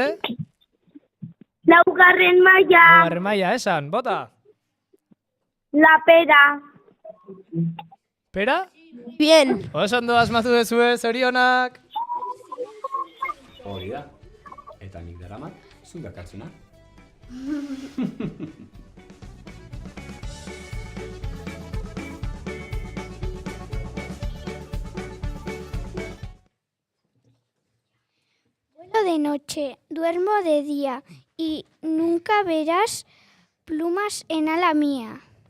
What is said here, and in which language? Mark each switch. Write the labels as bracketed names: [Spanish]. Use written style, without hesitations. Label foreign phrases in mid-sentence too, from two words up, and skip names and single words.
[Basque] Laugarren maila, Laugarren maila, esan, bota. [Spanish] la pera. Pera? Bien. [Basque] Oso ondo asmatu dezue, zorionak. Hori da. Eta nik daramat, zu dakartzuna. [Spanish] Vuelo de noche, duermo de día y nunca verás plumas en ala mía.